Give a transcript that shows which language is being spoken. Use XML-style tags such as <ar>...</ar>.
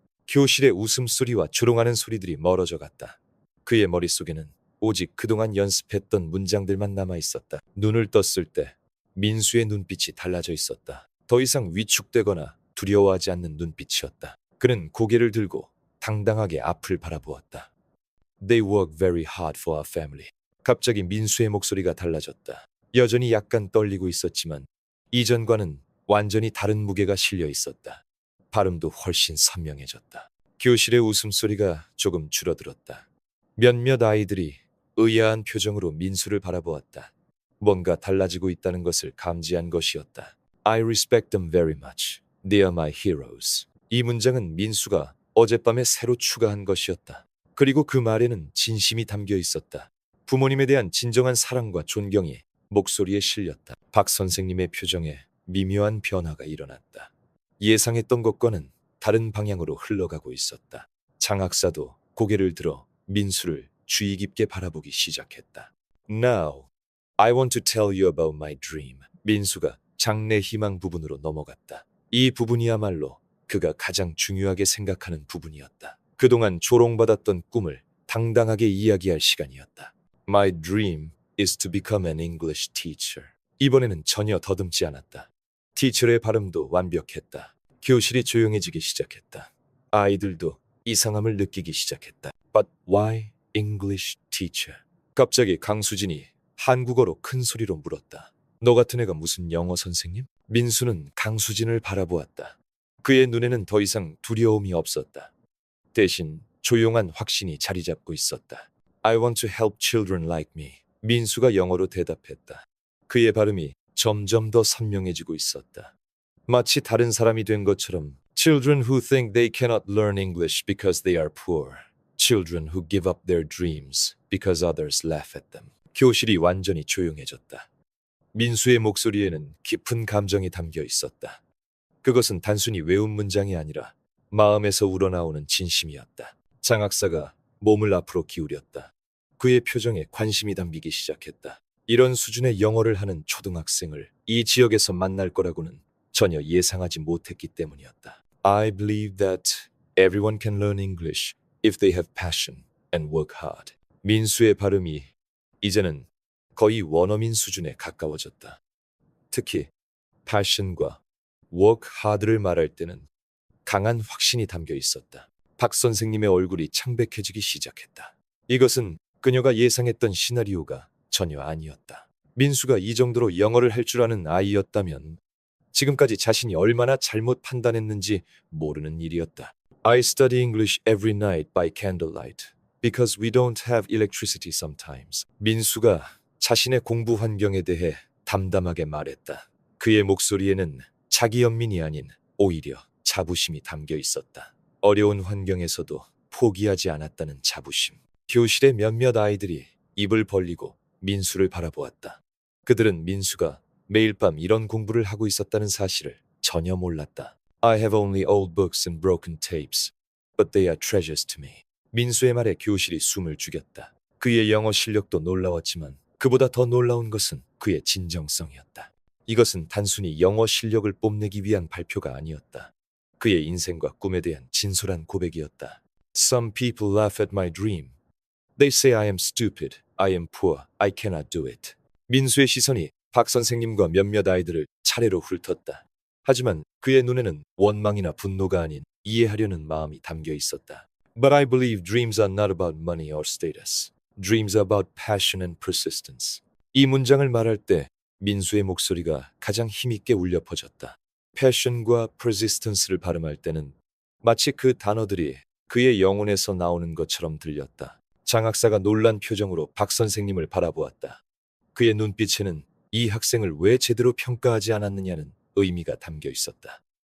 <ko>교실의 웃음소리와 조롱하는 소리들이 멀어져 갔다. 그의 머릿속에는 오직 그동안 연습했던 문장들만 남아 있었다. 눈을 떴을 때 민수의 눈빛이 달라져 있었다. 더 이상 위축되거나 두려워하지 않는 눈빛이었다. 그는 고개를 들고 당당하게 앞을 바라보았다.</ko> <en>They work very hard for our family.</en> <ko>갑자기 민수의 목소리가 달라졌다. 여전히 약간 떨리고 있었지만 이전과는 완전히 다른 무게가 실려 있었다. 발음도 훨씬 선명해졌다. 교실의 웃음소리가 조금 줄어들었다. 몇몇 아이들이 의아한 표정으로 민수를 바라보았다. 뭔가 달라지고 있다는 것을 감지한 것이었다.</ko> <en>I respect them very much. They are my heroes.</en> <ko>이 문장은 민수가 어젯밤에 새로 추가한 것이었다. 그리고 그 말에는 진심이 담겨 있었다. 부모님에 대한 진정한 사랑과 존경이 목소리에 실렸다. 박 선생님의 표정에 미묘한 변화가 일어났다. 예상했던 것과는 다른 방향으로 흘러가고 있었다. 장학사도 고개를 들어 민수를 주의 깊게 바라보기 시작했다.</ko> <en>Now, I want to tell you about my dream.</en> <ko>민수가 장래 희망 부분으로 넘어갔다. 이 부분이야말로 그가 가장 중요하게 생각하는 부분이었다. 그동안 조롱받았던 꿈을 당당하게 이야기할 시간이었다.</ko> <en>My dream is to become an English teacher.</en> <ko>이번에는 전혀 더듬지 않았다. 티처의 발음도 완벽했다. 교실이 조용해지기 시작했다. 아이들도 이상함을 느끼기 시작했다.</ko> <en>But why English teacher?</en> <ko>갑자기 강수진이 한국어로 큰 소리로 물었다. 너 같은 애가 무슨 영어 선생님? 민수는 강수진을 바라보았다. 그의 눈에는 더 이상 두려움이 없었다. 대신 조용한 확신이 자리 잡고 있었다.</ko> <en>I want to help children like me.</en> <ko>민수가 영어로 대답했다. 그의 발음이 점점 더 선명해지고 있었다. 마치 다른 사람이 된 것처럼</ko> <en>Children who think they cannot learn English because they are poor. Children who give up their dreams because others laugh at them.</en> <ko>교실이 완전히 조용해졌다. 민수의 목소리에는 깊은 감정이 담겨 있었다. 그것은 단순히 외운 문장이 아니라 마음에서 우러나오는 진심이었다. 장학사가 몸을 앞으로 기울였다. 그의 표정에 관심이 담기기 시작했다. 이런 수준의 영어를 하는 초등학생을 이 지역에서 만날 거라고는 전혀 예상하지 못했기 때문이었다.</ko> <en>I believe that everyone can learn English if they have passion and work hard.</en> <ko>민수의 발음이 이제는 거의 원어민 수준에 가까워졌다. 특히 passion과 work hard를 말할 때는 강한 확신이 담겨 있었다. 박 선생님의 얼굴이 창백해지기 시작했다. 이것은 그녀가 예상했던 시나리오가 전혀 아니었다. 민수가 이 정도로 영어를 할 줄 아는 아이였다면 지금까지 자신이 얼마나 잘못 판단했는지 모르는 일이었다.</ko> <en>I study English every night by candlelight because we don't have electricity sometimes.</en> <ko>민수가 자신의 공부 환경에 대해 담담하게 말했다. 그의 목소리에는 자기 연민이 아닌 오히려 자부심이 담겨 있었다. 어려운 환경에서도 포기하지 않았다는 자부심. 교실의 몇몇 아이들이 입을 벌리고 민수를 바라보았다. 그들은 민수가 매일 밤 이런 공부를 하고 있었다는 사실을 전혀 몰랐다.</ko> <en>I have only old books and broken tapes, but they are treasures to me.</en> <ko>민수의 말에 교실이 숨을 죽였다. 그의 영어 실력도 놀라웠지만 그보다 더 놀라운 것은 그의 진정성이었다. 이것은 단순히 영어 실력을 뽐내기 위한 발표가 아니었다. 그의 인생과 꿈에 대한 진솔한 고백이었다.</ko> <en>Some people laugh at my dream. They say I am stupid, I am poor, I cannot do it.</en> <ko>민수의 시선이 박 선생님과 몇몇 아이들을 차례로 훑었다. 하지만 그의 눈에는 원망이나 분노가 아닌 이해하려는 마음이 담겨 있었다.</ko> <en>But I believe dreams are not about money or status. Dreams are about passion and persistence.</en> <ko>이 문장을 말할 때 민수의 목소리가 가장 힘있게 울려 퍼졌다. passion과 persistence를 발음할 때는 마치 그 단어들이 그의 영혼에서 나오는 것처럼 들렸다. 장학사가 놀란 표정으로 박 선생님을 바라보았다. 그의 눈빛에는 이 학생을 왜 제대로 평가하지 않았느냐는 의미가 담겨 있었다.</ko>